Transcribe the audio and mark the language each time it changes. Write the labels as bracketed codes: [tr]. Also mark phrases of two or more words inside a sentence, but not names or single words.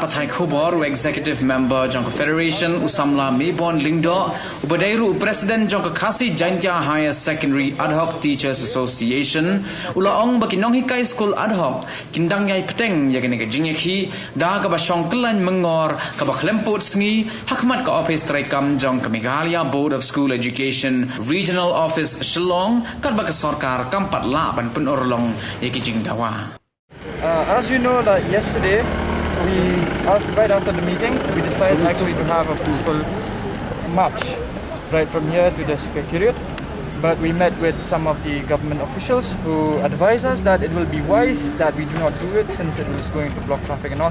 [kha] pathai khubor executive member jong Federation usamla Mebon Lingdo ubadairu president jong Khasi Janja Higher Secondary Adhoc Teachers Association ulaong baki Nonghikai School Adhoc kindang yai Bteng yagani ka Jingïakhih da ka ba shongklan mengor ka ba khlemput sngi hakmat ka office traikam jong ka Meghalaya Board of School Education Regional Office Shillong kad ba ka sarkar kampat la ban pun orlong yaki jingdawa [en] As you know, that yesterday, right after the meeting, we decided actually to have a peaceful march right from here to the Secretariat. But we met with some of the government officials who advised us that it will be wise that we do not do it since it was going to block traffic and all.